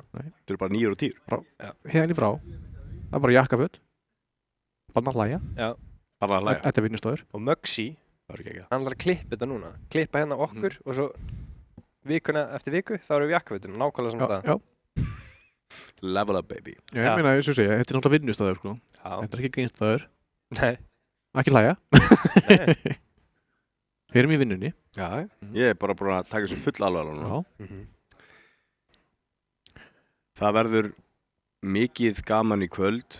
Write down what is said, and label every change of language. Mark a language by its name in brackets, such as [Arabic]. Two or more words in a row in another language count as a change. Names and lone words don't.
[Icelandic] Þetta eru bara 9 og 10. Hérna í frá. Það er bara jakkaföt. Banna að hlæja. Já. Bara að hlæja. Þetta er vinnustöður. Og Mögsi, Það er ekki ekki. hann ætlar að klippa þetta núna. Klippa hérna okkur og svo vikuna eftir viku, þá erum við jakkafötum. Nákvæmlega svona það. Já. [English] Level up, baby. [Icelandic] Já, ég meina, eins og segja, þetta er náttúrulega vinnustöður, sko. Já. Þetta er ekki grínstæður. Nei. Ekki hlæja. Nei. Við erum í vinnunni. Já, ég er bara búin að taka þessu full alveg núna. Já. Það verður mikið gaman í kvöld.